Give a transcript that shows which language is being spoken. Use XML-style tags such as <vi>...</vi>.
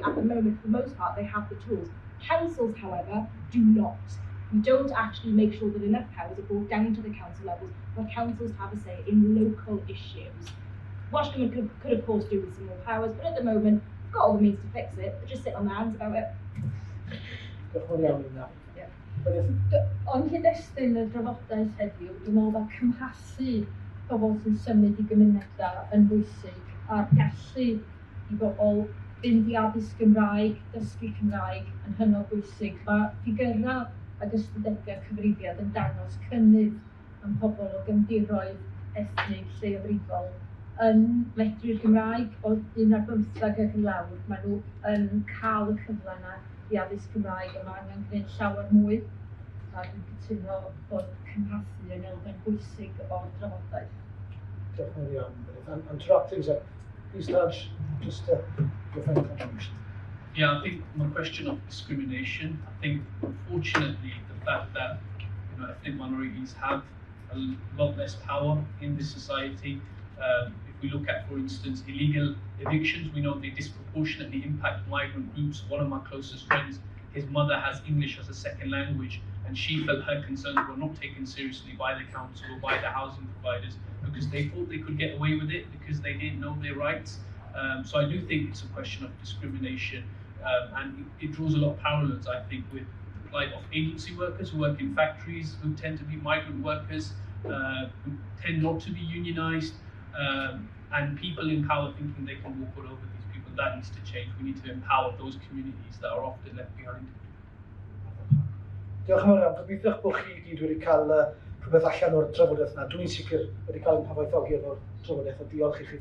<en>At the moment, for the most part, they have the tools. Councils, however, do not. We don't actually make sure that enough powers are brought down to the council levels where councils have a say in local issues. Welsh Government could of course, do with some more powers, but at the moment, we've got all the means to fix it. They just sit on their hands about it.</en> <cy>Ond cyd-destun y drafodaeth heddiw, dwi'n meddwl bod cymhasu pobl sy'n symud i gymunedau yn bwysig a'r gallu i bobl fynd i addysg Gymraeg, dysgu Cymraeg yn hynod bwysig. Mae ffigyrau ac ystadegau cyfrifiad yn dangos cynnydd yn pobl o gefndiroedd ethnig lleiafrifol yn medru'r Gymraeg o 15 ac yn lawr. Maen nhw yn cael y cyfle yna i addysg Gymraeg, a mae angen gwneud llawer mwy. A dwi'n cytuno bod cymhasu yn elfen bwysig o'r drafodaeth. Diolch yn fawr iawn, Gwenith.</cy> <en>And to wrap things up, please, Taj, just your final contribution. Yeah, I think on the question of discrimination, I think unfortunately the fact that ethnic minorities have a lot less power in this society. If we look at, for instance, illegal evictions, we know they disproportionately impact migrant groups. One of my closest friends, his mother has English as a second language, and she felt her concerns were not taken seriously by the council or by the housing providers because they thought they could get away with it because they didn't know their rights. So I do think it's a question of discrimination, and it draws a lot of parallels, I think, with the plight of agency workers who work in factories, who tend to be migrant workers, who tend not to be unionized, and people in power thinking they can walk all over these people. That needs to change. We need to empower those communities that are often left behind.</en> <cy>Diolch yn fawr iawn. Gobeithio bod chi gyd wedi cael rhywbeth allan o'r trafodaeth yna. Dwi'n sicr wedi cael ein cyfoethogi efo'r trafodaeth, a diolch i chi.</cy>